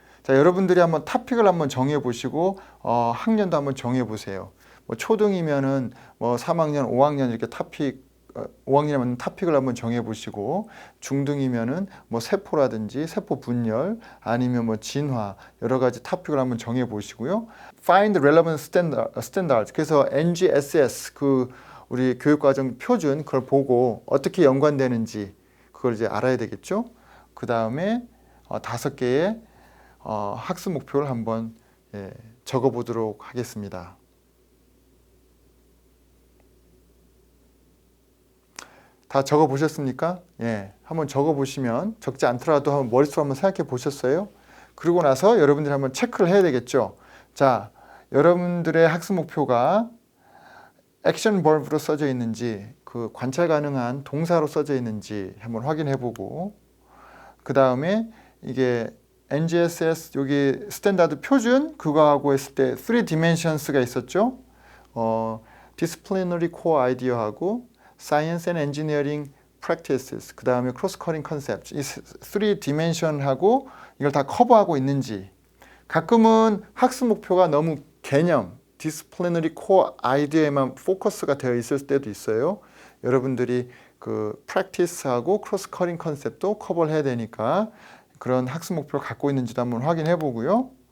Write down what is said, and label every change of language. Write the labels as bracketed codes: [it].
[ko] 자, 여러분들이 한번 토픽을 한번 정해 보시고 학년도 한번 정해 보세요. 뭐 초등이면은 뭐 3학년, 5학년 이렇게 토픽 5학년에 맞는 토픽을 한번 정해 보시고, 중등이면은 뭐 세포라든지 세포 분열 아니면 뭐 진화 여러 가지 토픽을 한번 정해 보시고요. [en] Find relevant standards. [ko] 그래서 NGSS 그 우리 교육과정 표준 그걸 보고 어떻게 연관되는지 그걸 이제 알아야 되겠죠. 그 다음에 5개의 학습 목표를 한번 적어 보도록 하겠습니다. 다 적어 보셨습니까? 한번 적어 보시면, 적지 않더라도 한번 머릿속으로 한번 생각해 보셨어요? 그러고 나서 여러분들이 한번 체크를 해야 되겠죠. 자, 여러분들의 학습 목표가 액션 버브로 써져 있는지, 그 관찰 가능한 동사로 써져 있는지 한번 확인해 보고, 그 다음에 이게 NGSS 여기 스탠다드 표준 그거하고 했을 때 3dimensions가 있었죠. disciplinary core idea하고 Science and Engineering Practices, 그 다음에 Cross-Cutting Concepts, 이 3dimension하고 이걸 다 커버하고 있는지. 가끔은 학습 목표가 너무 개념, Disciplinary Core Idea에만 포커스가 되어 있을 때도 있어요. 여러분들이 그 Practice하고 Cross-Cutting Concept도 커버를 해야 되니까 그런 학습 목표를 갖고 있는지도 한번 확인해 보고요.